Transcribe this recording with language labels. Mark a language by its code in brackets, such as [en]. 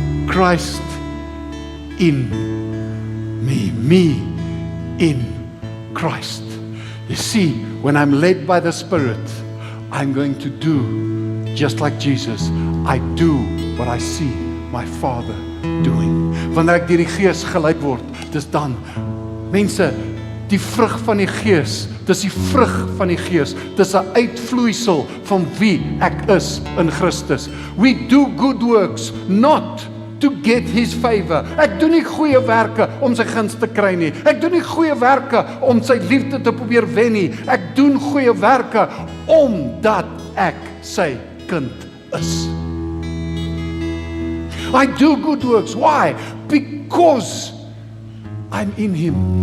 [en] Christ in me in Christ. You see, when I'm led by the Spirit, I'm going to do just like Jesus. I do what I see my Father doing. [af] Wanneer ek deur die Gees geleid word, dis dan, mense, die vrug van die Gees, dis die vrug van die Gees, dis 'n uitvloeisel van wie ek is in Christus. [en] We do good works, not to get His favor. [af] Ek doen nie goeie werke om sy guns te kry nie. Ek doen nie goeie werke om sy liefde te probeer wen nie. Ek doen goeie werke omdat ek sy kind is. [en] I do good works. Why? Because I'm in Him.